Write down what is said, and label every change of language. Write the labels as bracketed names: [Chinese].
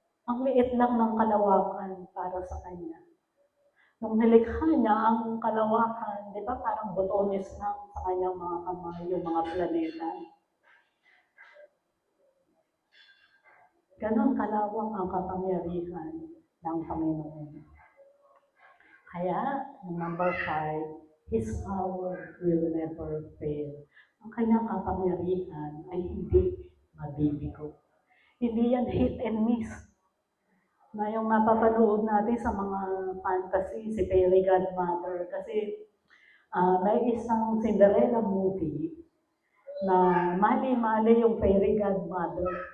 [Filipino] Ang liit lang ng kalawakan para sa Kanya. Nung nilikha niya ang kalawakan, di ba parang botones lang sa Kanyang mga kamay, yung mga planeta. Ganon kalawang ang kapangyarihan ng Panginoon. Kaya, [English] number 5, His power will never fail. [Filipino] Ang kanyang kapangyarihan ay hindi mabibigo. Hindi yan [English] hit and miss. [Filipino] Na yung mapapanood natin sa mga fantasy, si Fairy Godmother. Kasi may isang Cinderella movie na mali-mali yung Fairy Godmother.